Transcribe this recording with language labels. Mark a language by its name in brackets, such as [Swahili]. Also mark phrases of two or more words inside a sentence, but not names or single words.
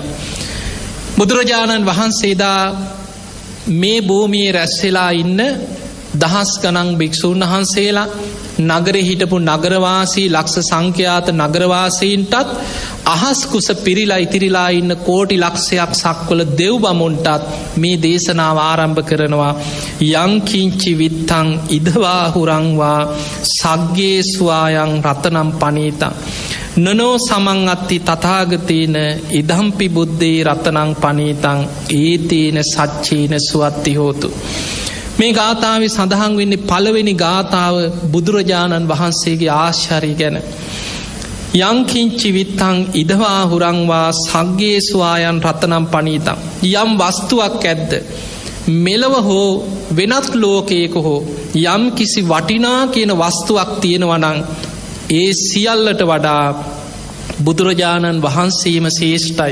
[Sinhala] බුදුරජාණන් වහන්සේදා මේ භූමියේ රැස්වෙලා ඉන්න දහස් ගණන් භික්ෂූන් වහන්සේලා නගරෙ හිටපු නගරවාසී ලක්ෂ සංඛ්‍යාත නගරවාසීන්ටත් අහස්කුස පිරිලා ඉතිරිලා ඉන්න කෝටි ලක්ෂයක් සක්වල දෙව් බමුන්ටත් මේ දේශනාව ආරම්භ කරනවා. [Pali] යංකිංචි විත්තං ඉදවා හුරංවා සග්ගේ ස්වායං රතනම් පනීතං නනෝ සමං අත්ති තථාගතේන ඉදම්පි බුද්දේ රතනං පනීතං ඒතේන සච්චේන සුවත්ති හෝතු. [Sinhala] මේ ගාථාවේ සඳහන් වෙන්නේ පළවෙනි ගාථාව බුදුරජාණන් වහන්සේගේ ආශ්චර්ය ගැන. [Pali] යංකිංචි විත්තං ඉදවා හුරංවා සග්ගේ ස්වායන් රතනම් පනීතං [Sinhala] යම් වස්තුවක් ඇද්ද මෙලව හෝ වෙනත් ලෝකයක හෝ යම් කිසි වටිනා කියන වස්තුවක් තියෙනවනං ඒ සියල්ලට වඩා බුදුරජාණන් වහන්සේම ශ්‍රේෂ්ඨයි.